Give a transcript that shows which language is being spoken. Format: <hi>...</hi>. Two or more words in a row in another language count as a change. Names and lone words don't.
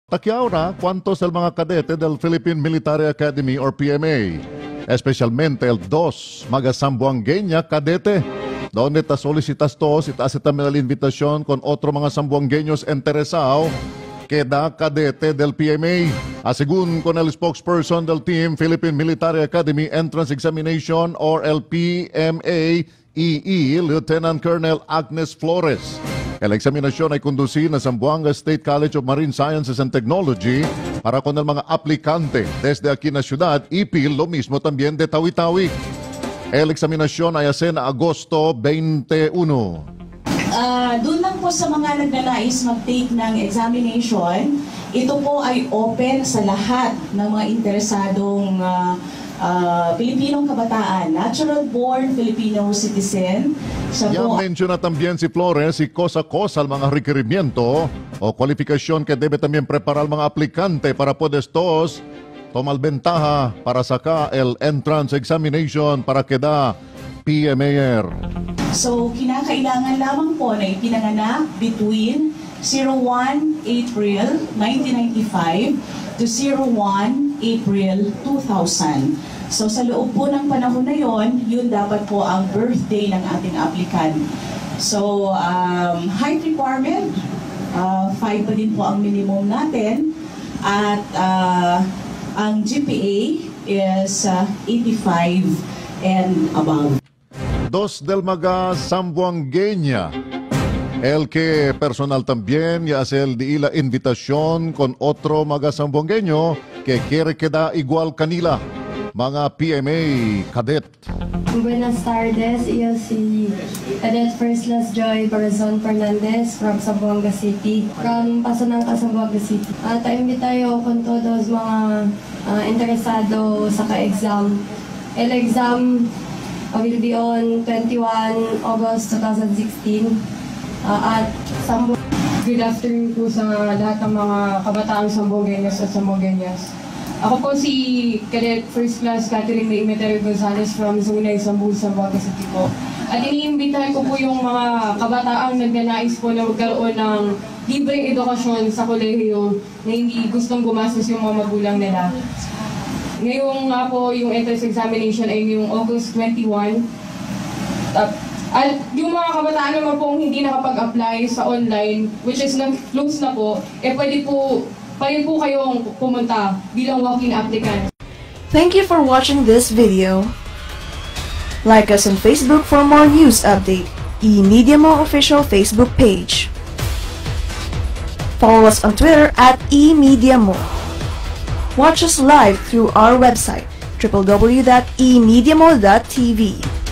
<cbk>Taquiaura, ¿cuántos el mga cadete del Philippine Military Academy or PMA? Especialmente el dos mga sambuangueña cadete, donde ta solicitas tos, itaas también la invitación con otro mga sambuangueños interesado queda cadete del PMA. Según con el spokesperson del team Philippine Military Academy Entrance Examination or el PMA EE, Lieutenant Colonel Agnes Flores. El eksaminasyon ay kundusin na Zamboanga State College of Marine Sciences and Technology para con el mga aplikante desde aquí na syudad, ipil lo mismo también de Tawi-Tawi. El eksaminasyon ay asen na Agosto 21.</cbk> <tl>Doon lang po sa mga nagnanais mag-take ng examination, ito po ay open sa lahat ng mga interesadong Pilipinong kabataan,</tl> <en>natural-born Filipino citizen.</en> <cbk>Ya menciona también si Flores y cosa al mga requerimiento o kwalifikasyon que debe también preparar mga aplikante para poder estos tomar ventaja para sacar el entrance examination para queda PMAR.</cbk> <tl>So, kinakailangan lamang po na ipinanganak</tl> <en>between 01 April 1995 to 01 April 2000.</en> <tl>So sa loob po ng panahon na yon, yun dapat po ang birthday ng ating applicant. So</tl> <en>height requirement,</en> <tl>5 pa din po ang minimum natin. At ang</tl> <en>GPA is 85 and above.</en> <cbk>Dos del mga sambuangueña. El que personal también ya hace el de la invitación con otro mga sambuangueño que quiere quedar igual kanila. Mga PMA cadet. Buenas tardes, yo si Cadet First Class Joy Corazon Fernandez</cbk> <en>from Zamboanga City, from Pasanangka, Zamboanga City.</en> <cbk>Taimbi tayo kung todos mga interesado sa ka-exam.</cbk> <en>El exam will be on 21 August 2016 at Zamboanga. Good afternoon</en> <tl>po sa lahat ng mga kabataang Zamboangueños at Zamboangueñas. Ako po si Cadet First Class Catherine May Emeterio Gonzalez</tl> <en>from Zunay, Zamboanga City</en> <tl>po. At iniimbitahan ko po yung mga kabataang nagnanais po na magkaroon ng libreng edukasyon sa kolehiyo na hindi gustong gumastos yung mga magulang nila. Ngayong nga po yung entrance examination ay yung August 21. At yung mga kabataan naman pong hindi nakapag-apply sa online,</tl> <en>which is</en> <tl>nag-close na po, pwede po kayong pumunta bilang walk-in applicant.</tl> <en>Thank you for watching this video. Like us on Facebook for more news update. eMediamo official Facebook page. Follow us on Twitter at eMediamo. Watch us live through our website www.emediamo.tv.</en>